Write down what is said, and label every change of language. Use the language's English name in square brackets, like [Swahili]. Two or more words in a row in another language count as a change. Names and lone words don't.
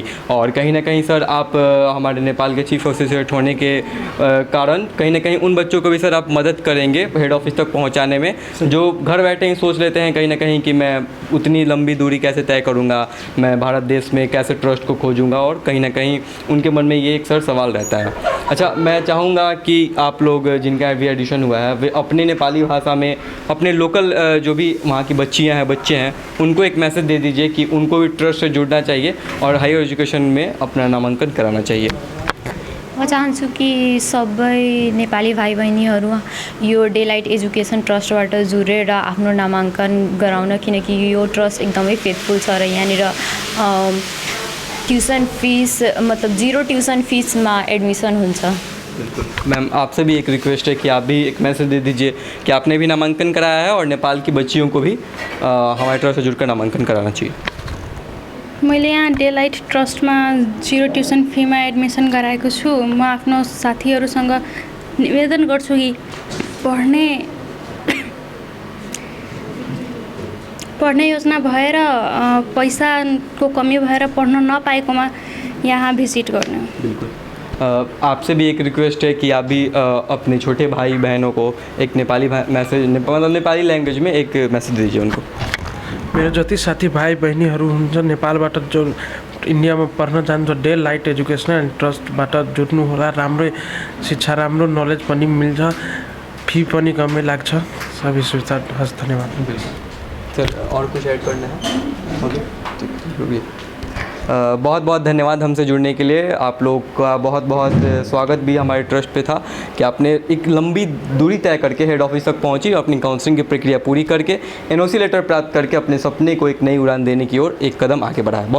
[Hindi] और कहीं ना कहीं सर आप हमारे नेपाल के [English] Chief Associate [Hindi] होने के कारण कहीं ना कहीं उन बच्चों को भी सर आप मदद करेंगे [English] head office [Hindi] तक पहुंचाने में, जो घर बैठे ही सोच लेते हैं कहीं ना कहीं कि मैं उतनी लंबी दूरी कैसे तय करूँगा, मैं भारत देश में कैसे ट्रस्ट को खोजूँगा, और कहीं ना कहीं उनके मन में ये एक सर सवाल रहता है। अच्छा, मैं चाहूँगा कि आप लोग जिनका अभी एडिशन हुआ है वे अपने नेपाली भाषा में अपने लोकल जो भी वहाँ की बच्चियाँ हैं बच्चे हैं उनको एक मैसेज दे दीजिए कि उनको भी ट्रस्ट से जुड़ना चाहिए और [English] higher education [Hindi] में अपना नामांकन कराना चाहिए। [Nepali] म चाहन्छु कि सबै नेपाली भाइ बहिनीहरू यो डेलाइट एजुकेसन ट्रस्टबाट जुरेर आफ्नो नामाङ्कन गराउन, किनकि यो ट्रस्ट एकदमै फेथफुल छ र यहाँनिर [English] tuition fees [Nepali] मतलब 0 [English] tuition feesमा [Nepali] एडमिसन हुन्छ। [Hindi] बिल्कुल मैम, आपसे भी एक रिक्वेस्ट है कि आप भी एक मैसेज दे दीजिए कि आपने भी नामांकन कराया है और नेपाल की बच्चियों को भी हमारे ट्रस्ट से जुड़कर नामांकन कराना चाहिए। [Nepali] मैले यहाँ डेलाइट ट्रस्टमा 0 [English] tuition feeमा [Nepali] एडमिसन गराएको छु। म आफ्नो साथीहरूसँग निवेदन गर्छु कि पढ्ने योजना भएर पैसाको कमी भएर पढ्न नपाएकोमा यहाँ भिजिट गर्ने। [Hindi] बिल्कुल, आपसे भी एक रिक्वेस्ट है कि आप भी अपने छोटे भाई बहनों को एक नेपाली मैसेज मतलब नेपाली लैंग्वेज में एक मैसेज दीजिए उनको। [Nepali] मेरो जति साथी भाइ बहिनीहरू हुन्छ नेपालबाट जो इन्डियामा पढ्न चाहन्छ डेलाइट एजुकेसनल ट्रस्टबाट जुट्नु होला। राम्रै शिक्षा, राम्रो नलेज पनि मिल्छ, फी पनि कमै लाग्छ। सबै सुविधा हस्। धन्यवाद। [Hindi] सर और कुछ ऐड करना है? ओके, ठीक, बहुत बहुत धन्यवाद हमसे जुड़ने के लिए। आप लोग का बहुत बहुत स्वागत भी हमारे ट्रस्ट पे था कि आपने एक लंबी दूरी तय करके [English] head office [Hindi] तक पहुंची और अपनी काउंसलिंग की प्रक्रिया पूरी करके [English] NOC letter [Hindi] प्राप्त करके अपने सपने को एक नई उड़ान देने की ओर एक कदम आगे बढ़ा है।